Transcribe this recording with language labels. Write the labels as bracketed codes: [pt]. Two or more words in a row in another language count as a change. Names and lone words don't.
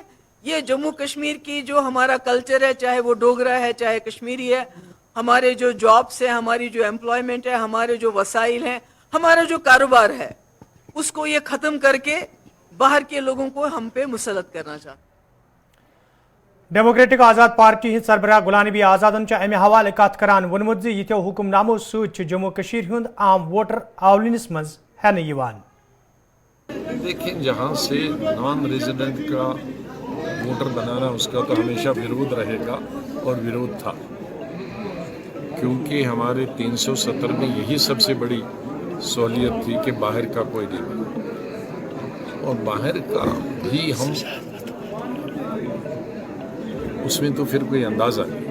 [hi] ये जम्मू कश्मीर की जो हमारा कल्चर है, चाहे वो डोगरा है चाहे कश्मीरी है, हमारे जो जॉब्स है, हमारी जो एम्प्लॉयमेंट है, हमारे जो वसाइल हैं, हमारा जो कारोबार है, उसको ये ख़त्म करके बाहर के लोगों को हम पे मुसलत करना चाहते। [ks] डेमोक्रेटिक आज़ाद पार्टी हिंद सरबराह गुलाम नबी आज़ादन अमे हवाले कत करान वोनमुत यो हुक्मनामो सत जम्मू कश्मीर हुंद आम वोटर आवलिनस मज हेन यवान। [hi] देखिए, जहाँ से [en] non resident [hi] का वोटर बनाना, उसका तो हमेशा विरोध रहेगा और विरोध था, क्योंकि हमारे 370 में यही सबसे बड़ी सहूलियत थी कि बाहर का कोई नहीं बना, और बाहर का भी हम उसमें तो फिर कोई अंदाज़ा नहीं।